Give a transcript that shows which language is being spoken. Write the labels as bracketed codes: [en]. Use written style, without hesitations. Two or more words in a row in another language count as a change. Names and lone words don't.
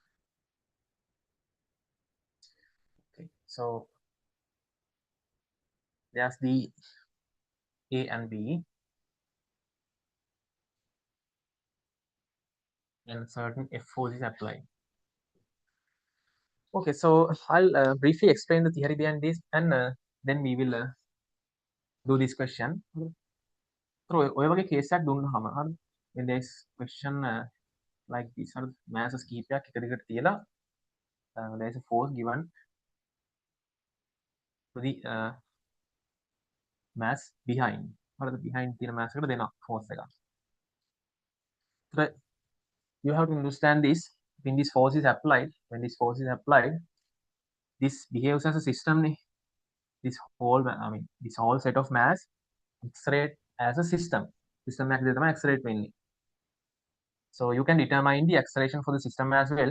[en] Okay, so there's the A and B, and certain F force is applied. Okay, so I'll briefly explain the theory behind this, and then we will do this question. So [si] ඔය වගේ [en] case [si] එකක් දුන්නාම හරි [en] when there is question like this හරි masses [si] කීපයක් එක දිගට තියලා [en] there is a force given to the mass behind හරිද behind තියෙන mass [si] එකට දෙනවා [en] force එකක්. So you have to understand this when this force is applied, this behaves as a system නේ. this whole set of mass accelerate as a system. System accelerate mainly. So you can determine the acceleration for the system as well.